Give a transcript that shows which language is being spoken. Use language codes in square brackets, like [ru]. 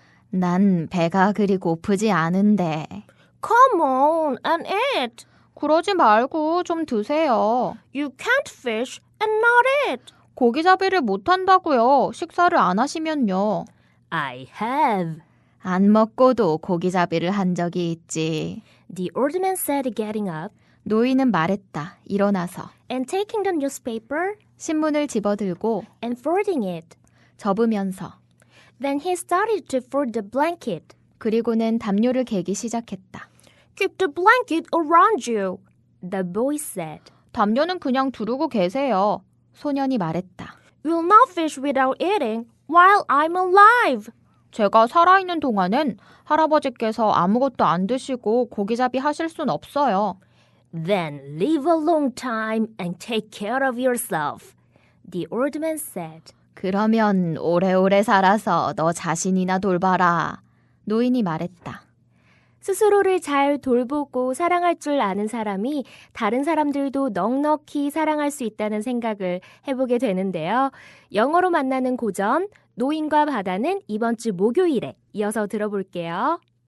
[ko] 난 배가 그리 고프지 않은데. [en] Come on and eat. [ko] 그러지 말고 좀 드세요. [en] You can't fish and not eat. [ko] 고기잡이를 못한다고요. 식사를 안 하시면요. [en] I have. [ko] 안 먹고도 고기잡이를 한 적이 있지. [en] The old man said, getting up [ko] 노인은 말했다. 일어나서. [en] and taking the newspaper [ko] 신문을 집어들고 [en] and folding it. [ko] 접으면서. [en] Then he started to fold the blanket. [ko] 그리고는 담요를 개기 시작했다. [en] Keep the blanket around you, the boy said. [ko] 담요는 그냥 두르고 계세요. 소년이 말했다. [en] You'll not fish without eating while I'm alive. [ko] 제가 살아있는 동안은 할아버지께서 아무것도 안 드시고 고기잡이 하실 순 없어요. [en] Then live a long time and take care of yourself, the old man said. [ko] 그러면 오래오래 살아서 너 자신이나 돌봐라. 노인이 말했다. 스스로를 잘 돌보고 사랑할 줄 아는 사람이 다른 사람들도 넉넉히 사랑할 수 있다는 생각을 해보게 되는데요. 영어로 만나는 고전, 노인과 바다는 이번 주 목요일에 이어서 들어볼게요.